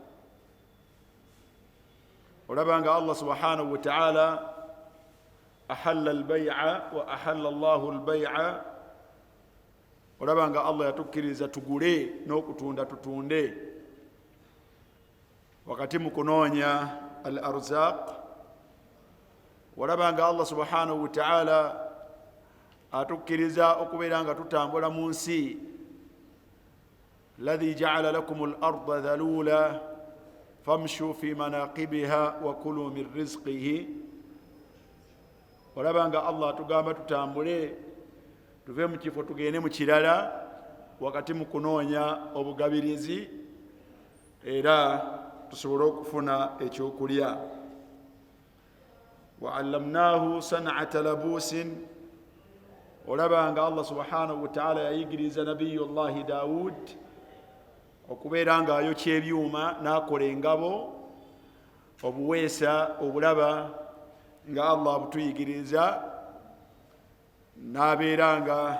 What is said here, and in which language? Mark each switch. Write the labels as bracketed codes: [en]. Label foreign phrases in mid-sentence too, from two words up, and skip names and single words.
[lg] olabanga Allah [ar] سبحانه وتعالى أحل البيع وأحل الله البيع, [lg] olabanga Allah yatukkiriza tugule n'okutunda tutunde. wakati mu kunoonya [ar] الأرزاق, [lg] olabanga Allah [ar] سبحانه وتعالى [lg] atukkiriza okubeera nga tutambula mu nsi. [ar] الذي جعل لكم الأرض ذلولا فامشوا في مناكبها وكلوا من رزقه, [lg] olabanga Allah atugamba tutambule tuve mu kifo tugende mu kirala wakati mu kunoonya obugabirizi era tusobole okufuna ekyokulya. [ar] وعلمناه صنعة لبوس, [lg] olabanga Allah [ar] سبحانه وتعالى [lg] yayigiriza nabiyullahi Daud okubeera nga ayokya ebyuma n'akola engabo, obuweesa obulaba nga Allah butuyigiriza, n'abeera nga